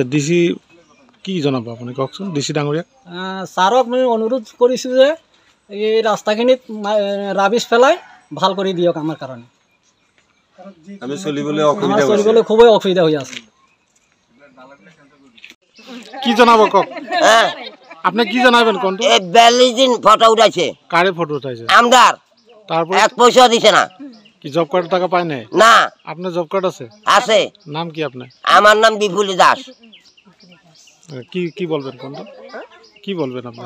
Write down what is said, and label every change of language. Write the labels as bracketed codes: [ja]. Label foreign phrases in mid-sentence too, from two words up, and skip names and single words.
[as] ডিচি কি জনাব আপুনি, কওকচোন। ডিচি ডাঙৰীয়া ছাৰক মই অনুৰোধ কৰিছোঁ যে এই ৰাস্তাখিনিত ৰাবিছ পেলাই ভাল কৰি দিয়ক আমাৰ কাৰণে। আমি চলিবলৈ খুবেই অসুবিধা হৈ আছে। কি জনাব কওক? [bn] আপনি কি জানাবেন কোনটো? এই 42 দিন ফটো উঠাইছে। কারে ফটো উঠাইছে? আমদার। তারপর এক পয়সা দিছে না। কি [en] job card [bn] টাকা পায় নাই? না। আপনার [en] job card [bn] আছে? আছে। নাম কি আপনার? আমার নাম বিপুল দাস। কি কি বলবেন কোনটো? কি বলবেন আপনি?